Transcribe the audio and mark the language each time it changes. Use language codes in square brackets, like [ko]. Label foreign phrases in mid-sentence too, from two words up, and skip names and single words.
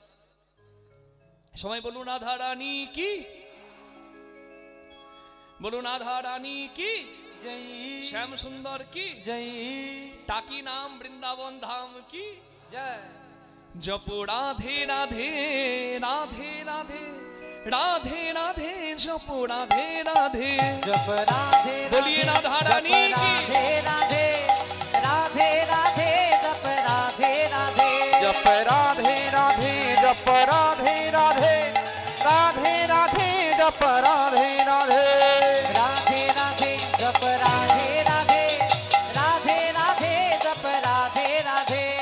[bn] সবাই বলুন রাধা রানী কি, বলুন রাধা রানী কি, জয় শ্যাম সুন্দর কি, জয় টাকি নাম বৃন্দাবন ধাম কি জয়। জপ রাধে রাধে, রাধে রাধে, [hi] राधे राधे जपो राधे राधे जप राधे बोलिए राधा रानी की। राधे राधे राधे राधे जप राधे राधे जप राधे राधे जप राधे राधे राधे राधे जप राधे राधे राधे राधे जप राधे राधे राधे राधे जप राधे राधे